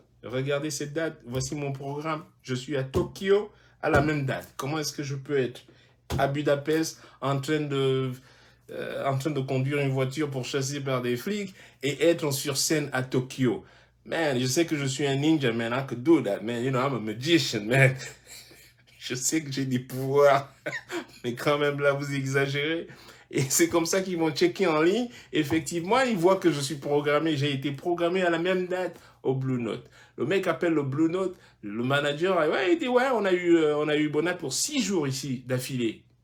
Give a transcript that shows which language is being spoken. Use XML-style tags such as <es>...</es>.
<fr>Regardez cette date, voici mon programme. Je suis à Tokyo à la même date. Comment est-ce que je peux être à Budapest en train de conduire une voiture pour chasser par des flics et être sur scène à Tokyo? Man, je sais que je suis un ninja, man.</fr> <en>I could do that, man. You know, I'm a magician, man.</en> <fr>Je sais que j'ai des pouvoirs, mais quand même, là, vous exagérez. Et c'est comme ça qu'ils vont checker en ligne. Effectivement, ils voient que je suis programmé. J'ai été programmé à la même date au Blue Note. Le mec appelle le Blue Note. Le manager, ouais, il dit, ouais, on a eu bonne date pour 6 jours ici d'affilée.</fr>